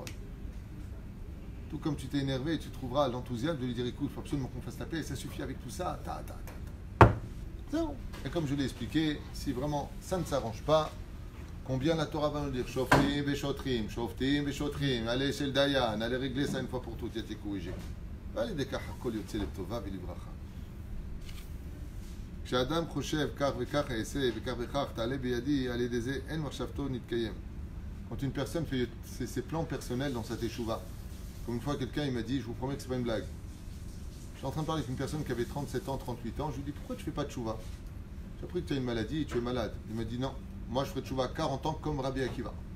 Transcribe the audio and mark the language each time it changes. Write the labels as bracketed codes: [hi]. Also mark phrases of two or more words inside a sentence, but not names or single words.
[fr] Tout comme tu t'es énervé, tu trouveras l'enthousiasme de lui dire, écoute, il faut absolument qu'on fasse la paix, et ça suffit avec tout ça. C'est bon. Et comme je l'ai expliqué, si vraiment ça ne s'arrange pas, combien la Torah va nous dire, [he] שופטים ושוטרים, [fr] allez chez le Dayan, allez régler ça une fois pour toutes, et t'es corrigé. Allez, [he] דכך הכל יוצא לטובה ולברכה. כשאדם חושב כך וכך אעשה וכך וכך תעלה בידי על ידי זה אין מחשבתו נתקיים. [fr] Quand une personne fait ses plans personnels dans sa teshuva, comme une fois quelqu'un il m'a dit, je vous promets que c'est pas une blague. Je suis en train de parler avec une personne qui avait 37 ans, 38 ans, je lui dis pourquoi tu fais pas de teshuva? J'ai appris que tu as une maladie et tu es malade. Il m'a dit non, moi je ferai teshuva à 40 ans comme Rabbi Akiva.